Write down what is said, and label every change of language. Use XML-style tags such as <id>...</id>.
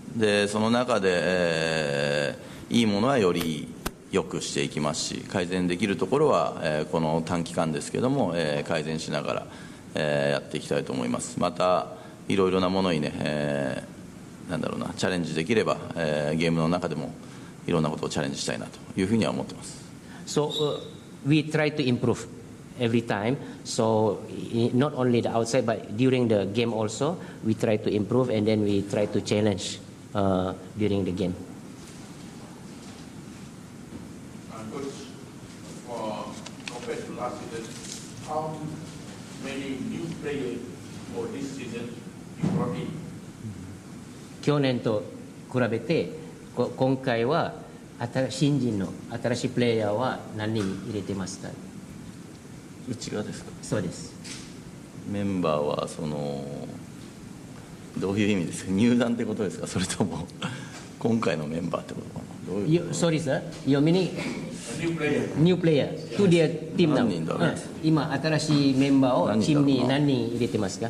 <ja>で、その中で、いいものはより良くしていきますし、改善できるところは、この短期間ですけども、改善しながら、やっていきたいと思います。またいろいろなものにね、チャレンジできれば、ゲームの中でもいろんなことをチャレンジしたいなというふうには思ってます。</ja> <en>So we try to improve every time. So not only the outside, but during the game also, we try to improve and then we try to challenge during the game. Compared to last season, how many new players for this season you brought in?</en> <ja>去年と比べて今回は新人の新しいプレイヤーは何人入れてますか？うちがですか？そうです。メンバーはどういう意味ですか？入団ってことですか？それとも今回のメンバーってことかな？どういうこと？</ja> <en>Sorry sir, you meaning new player to their team now?</en> <ja>何人だろう？今新しいメンバーをチームに何人入れてますか？</ja>